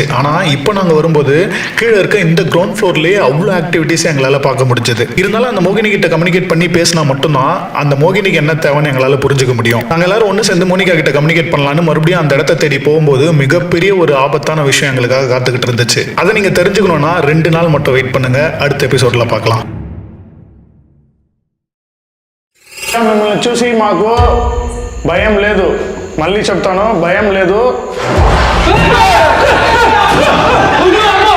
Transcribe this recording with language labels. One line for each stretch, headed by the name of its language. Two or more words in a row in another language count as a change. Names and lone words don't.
Tamil: ஆனால் இப்போ நாங்கள் வரும்போது கீழே இருக்க இந்த கிரவுண்ட் ஃப்ளோர்லேயே அவ்வளோ ஆக்டிவிட்டீஸ் எங்களால் பார்க்க முடிஞ்சது. இருந்தாலும் அந்த மோகினி கிட்ட கம்யூனிகேட் பண்ணி பேசினா மட்டும்தான் அந்த மோகினிக்கு என்ன தேவைன்னு எங்களால் புரிஞ்சுக்க முடியும். நாங்கள் எல்லாரும் ஒன்று சேர்ந்து மோனிகா கிட்ட கம்யூனிகேட் பண்ணலான்னு மறுபடியும் அந்த இடத்த தேடி போகும்போது மிகப்பெரிய ஒரு ஆபத்தான விஷயம் எங்களுக்காக காத்துக்கிட்டு இருந்துச்சு. அதை நீங்கள் தெரிஞ்சுக்கணும்னா 2 நாள் மட்டும் வெயிட் பண்ணுங்க, அடுத்த எபிசோடில் பார்க்கலாம்.
Telugu: మిమ్మల్ని చూసి మాకు భయం లేదు, మళ్ళీ చెప్తాను, భయం లేదు.